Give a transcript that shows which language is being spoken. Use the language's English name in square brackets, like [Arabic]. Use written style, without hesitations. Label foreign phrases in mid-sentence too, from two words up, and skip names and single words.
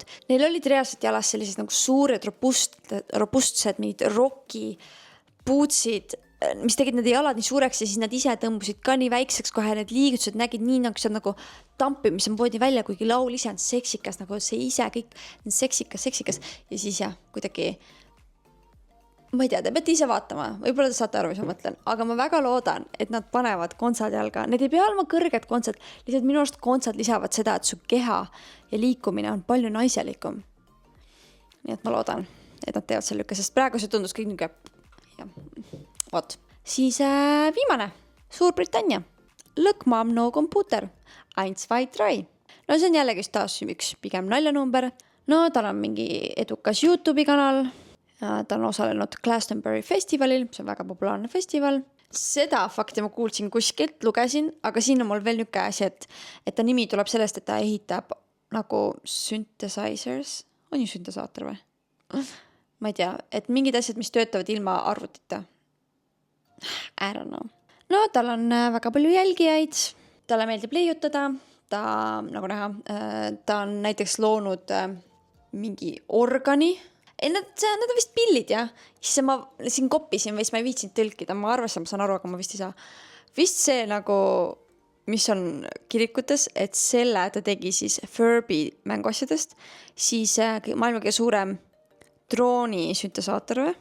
[Estonian] Neil olid reaalselt jalas sellised nagu suured robustsed, mingid roki puutsid, mis tegid need jalad nii suureks ja siis nad ise tõmbusid ka nii väikseks kohe, need liigutused nägid nii nagu tampimis on poodi välja, kuigi laul ise on seksikas, nagu see ise kõik on seksikas ja siis jah, kuidagi ma ei tea, te peate ise vaatama, võib-olla te saate aru, mis ma mõtlen, aga ma väga loodan, et nad panevad kontsad jalga. Need ei pea olema kõrged kontsad, lihtsalt minu arust kontsad lisavad seda, et su keha ja liikumine on palju naiselikum. Nii et ma loodan, et nad teevad selle lükka, sest praegu see tundus kõik niisugune. Vot. Siis viimane, Suurbritannia. [English] Look mom, no computer. 1, 2, 3. [Estonian] No see on jällegi taas üks pigem naljanumber. No tal on mingi edukas YouTube'i kanal. Ta on osalenud Glastonbury festivalil, see on väga populaarne festival. Seda fakti ma kuulsin kuskilt, lugesin, aga siin on mul veel niisugune asi, et ta nimi tuleb sellest, et ta ehitab nagu synthesizers. On ju synthesaator või? Ma ei tea, et mingid asjad, mis töötavad ilma arvutita. [English] I don't know. [Estonian] No tal on väga palju jälgijaid, talle meeldib leiutada, ta nagu näha, ta on näiteks loonud mingi organi. Ei, nad on vist pillid, jah. Siis ma siin koppisin või siis ma ei viitsinud tõlkida. Ma arvasin, ma saan aru, aga ma vist ei saa. Vist see nagu, mis on kirikutes, et selle ta tegi siis Furby mänguasjadest, siis maailma kõige suurem drooni süntesaator või?